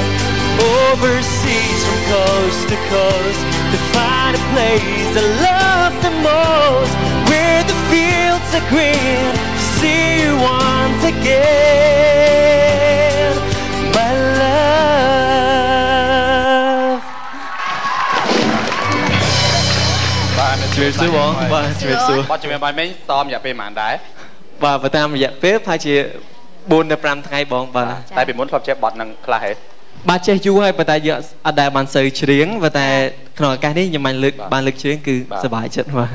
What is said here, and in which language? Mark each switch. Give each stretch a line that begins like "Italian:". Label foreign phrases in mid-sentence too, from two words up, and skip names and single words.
English: Overseas from coast to coast, to find a place I love the most, where the fields are green, to see you once again, my love.
Khmer: បាទជំរាបសួរបងបាទជំរាបសួរបាទជំរាបបាយមិញសមរយៈពេលប៉ុន្មានដែរបាទបើតាមរយៈពេលប្រហែលជា4 ដល់ 5 ថ្ងៃបងបាទតែពីមុនធ្លាប់ចេះបត់នឹងខ្លះហេបាទចេះយូរហើយប៉ុន្តែយើងអត់ដែលបានសូវច្រៀងប៉ុន្តែក្នុងឱកាសនេះខ្ញុំបានលើកច្រៀងគឺសប្បាយចិត្តបាទ